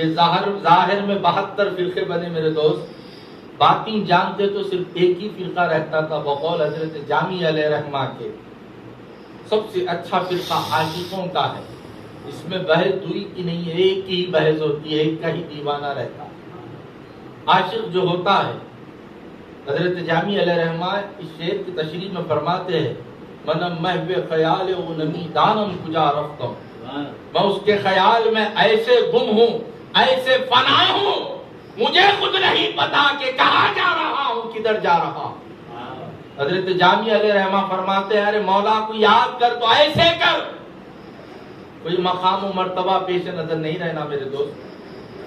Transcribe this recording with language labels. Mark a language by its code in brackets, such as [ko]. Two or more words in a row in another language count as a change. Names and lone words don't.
[ur] یہ ظاہر میں 72 فرقے بنے میرے دوست، باطن جانتے تو صرف ایک ہی فرقہ رہتا تھا، بقول حضرت جامی [ar] علیہ رحمہ [ur] کے سب سے اچھا فرقہ عاشقوں کا ہے، اس میں بحث دوئی کی نہیں ہے، ایک ہی بحث ہوتی ہے، ایک کا ہی دیوانہ رہتا ہے۔ عاشق جو ہوتا ہے، حضرت جامی [ar] علیہ رحمہ [ur] اس شعر کی تشریح میں فرماتے ہیں [fa] منم محو خیال و نمی دانم کجا رفتم، [ur] میں اس کے خیال میں ایسے گم ہوں، ایسے فنا ہوں، مجھے خود نہیں پتا کہ کہاں جا رہا ہوں، کدھر جا رہا ہوں۔ حضرت جامی [ar] علیہ رحمہ [ur] فرماتے ہیں ارے مولا کو یاد کر تو ایسے کر، کوئی مقام و مرتبہ پیش نظر نہیں رہنا میرے دوست۔